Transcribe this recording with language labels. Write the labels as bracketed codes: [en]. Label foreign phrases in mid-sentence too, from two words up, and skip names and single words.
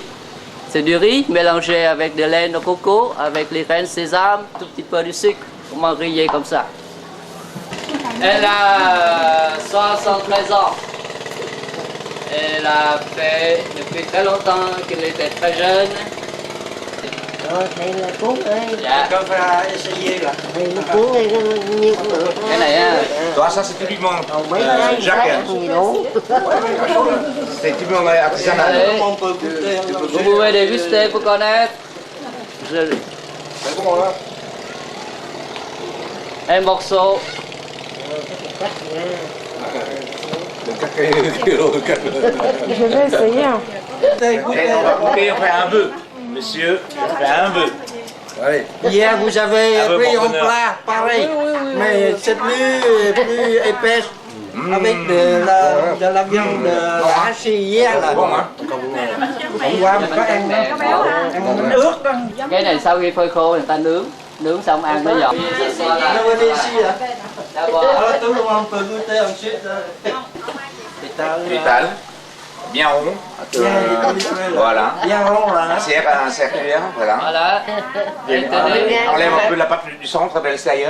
[fr] C'est du riz mélangé avec de lait de coco, avec les graines de sésame, tout petit peu de sucre, on mange grillé comme ça. Elle a 73 ans. Elle a fait depuis très longtemps qu'elle était très jeune. [vi] Đây là cuốn ơi. Dạ. Đây là cuốn đây có nhiêu cũng được. Cái này á. [fr] Toi, ça c'est typiquement Jacques. C'est typiquement artisanal. Vous pouvez déguster pour connaître. Un morceau. Je vais essayer. On va goûter, on fait un bœuf. Monsieur, on fait un bœuf. Allez. Hier, vous avez pris un bonheur. plat pareil, mais c'est plus épaisse. Avec de la viande hachée hier là. Bon, hein? [vi] Hôm qua mình có ăn bánh ướt đó. Cái này sau khi phơi khô người ta nướng xong ăn mới giòn. [fr] L'étal, bien rond. Voilà. Bien rond là. Un circulaire, voilà. Voilà. On enlève un peu la pâte du centre de l'extérieur.